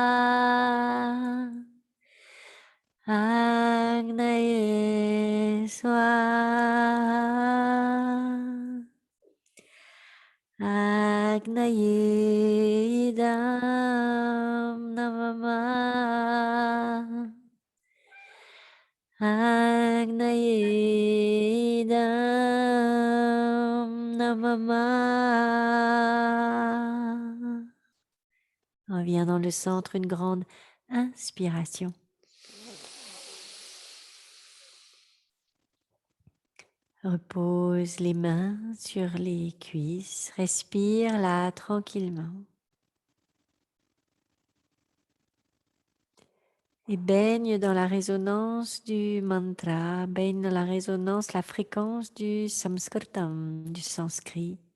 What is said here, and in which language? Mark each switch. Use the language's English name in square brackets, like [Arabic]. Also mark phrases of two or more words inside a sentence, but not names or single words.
[Sanskrit] Agnaye Swaha Agnaye Idam Namamah Agnaye Idam Mama. [French] On vient dans le centre, une grande inspiration. Repose les mains sur les cuisses. Respire là tranquillement. Et baigne dans la résonance du mantra, baigne dans la résonance, la fréquence du samskritam, du sanskrit.